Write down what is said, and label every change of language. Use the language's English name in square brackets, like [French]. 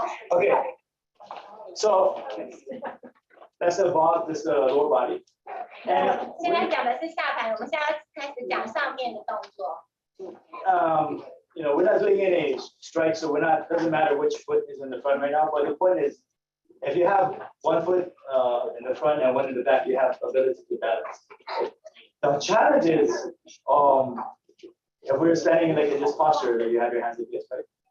[English] Okay, so that's about this lower body. [Chinese] 现在讲的是下盘，我们现在开始讲上面的动作。 [English] You know, we're not doing any strike, so doesn't matter which foot is in the front right now, but the point is, if you have 1 foot in the front and 1 in the back, you have ability to balance. The challenge is, if we're standing like in this posture, that you have your hands like this, right?